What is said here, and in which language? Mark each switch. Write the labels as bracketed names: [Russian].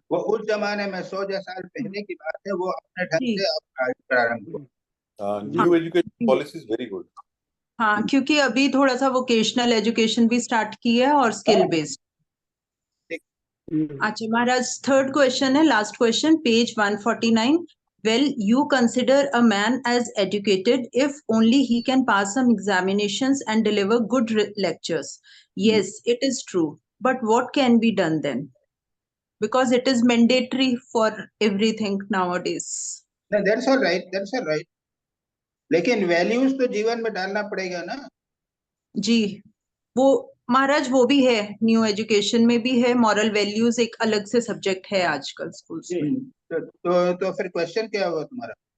[Hindi] वो उस जमाने में 100 साल पहले की बात है, वो अपने ढंग से अब प्रारंभ हुआ। [English] New education policy is very good. [Hindi] हाँ, क्योंकि अभी थोड़ा सा वोकेशनल एजुकेशन भी स्टार्ट की है और स्किल बेस्ड। अच्छा महाराज, थर्ड क्वेश्चन है, last question, page 149. [English] Well, you consider a man as educated if only he can pass some examinations and deliver good lectures. Yes, it is true. But what can be done then? Because it is mandatory for everything nowadays. No, that's all right. [Hindi] लेकिन values तो जीवन में डालना पड़ेगा ना। जी, वो महाराज वो भी है, न्यू एजुकेशन में भी है, मॉरल वैल्यूज एक अलग से सब्जेक्ट है आजकल स्कूल्स में। तो फिर क्वेश्चन क्या होगा तुम्हारा?